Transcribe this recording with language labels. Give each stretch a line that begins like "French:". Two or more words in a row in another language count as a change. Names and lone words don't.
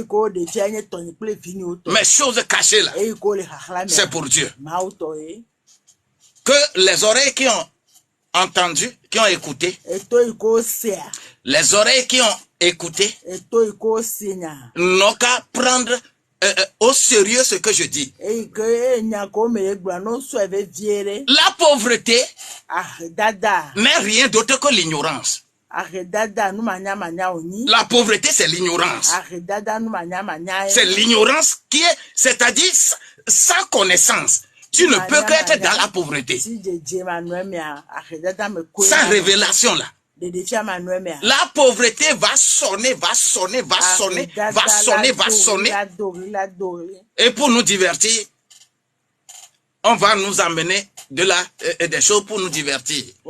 French: Mais choses cachées là, c'est pour Dieu. Que les oreilles qui ont entendu, qui ont écouté, les oreilles qui ont écouté, n'ont qu'à prendre au sérieux ce que je dis.
Ewe: eyi ke enya ko me ye gblɔ no sɔ eve vie ɖe.
French: La pauvreté
Ewe: Ahedada.
French: n'est rien d'autre que l'ignorance.
Ewe: Ahedada nu manya wonyi.
French: La pauvreté, c'est l'ignorance.
Ewe: Ahedada nu manya.
French: C'est l'ignorance qui est, c'est-à-dire sans connaissance. Tu ne peux qu'être dans la pauvreté. Sans révélation là. La pauvreté va sonner. Et pour nous divertir, on va nous amener des choses pour nous divertir.